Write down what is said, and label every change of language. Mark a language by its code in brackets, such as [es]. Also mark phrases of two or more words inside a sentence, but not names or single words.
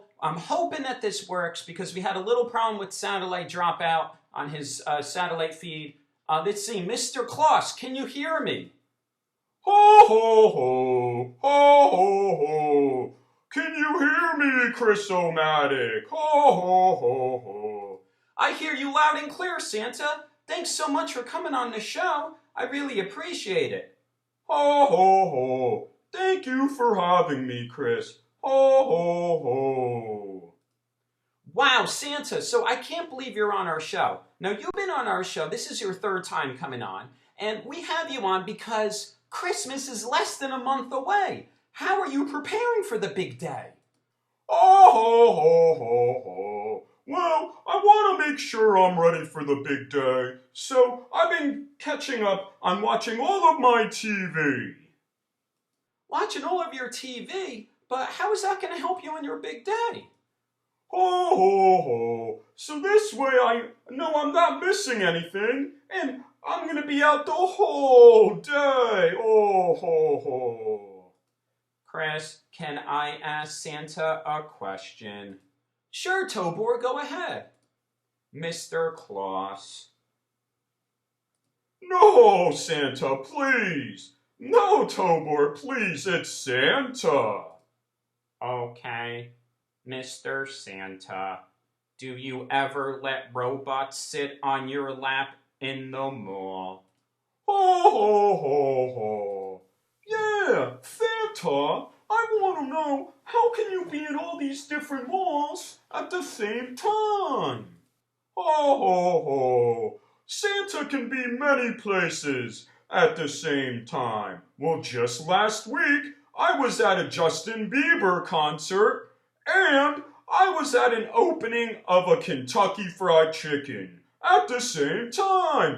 [en] I'm hoping that this works because we had a little problem with satellite dropout on his satellite feed. Let's see, Mr. Claus, can you hear me? Ho, ho, ho, ho, ho, ho. Can you hear me, Chris-O-Matic? Ho, ho, ho, ho. I hear you loud and clear, Santa. Thanks so much for coming on the show. I really appreciate it. Ho, ho, ho. Thank you for having me, Chris. Ho, ho, ho. Wow, Santa, so I can't believe you're on our show. Now, you've been on our show. This is your third time coming on. And we have you on because Christmas is less than a month away. How are you preparing for the big day? Oh, ho, ho, ho, ho. Well, I want to make sure I'm ready for the big day, so I've been catching up on watching all of my TV. Watching all of your TV? But how is that going to help you on your big day? Ho, ho, ho. So this way I know I'm not missing anything, and I'm going to be out the whole day. Oh, ho, ho. Chris, can I ask Santa a question? Sure, Tobor, go ahead. Mr. Claus. No, Santa, please. No, Tobor, please, it's Santa. Okay, Mr. Santa, do you ever let robots sit on your lap in the mall? Ho, ho, ho, ho. Yeah, Santa, I want to know, how can you be in all these different malls at the same time? Ho, ho, ho. Santa can be many places at the same time. Well, just last week, I was at a Justin Bieber concert, and I was at an opening of a Kentucky Fried Chicken at the same time.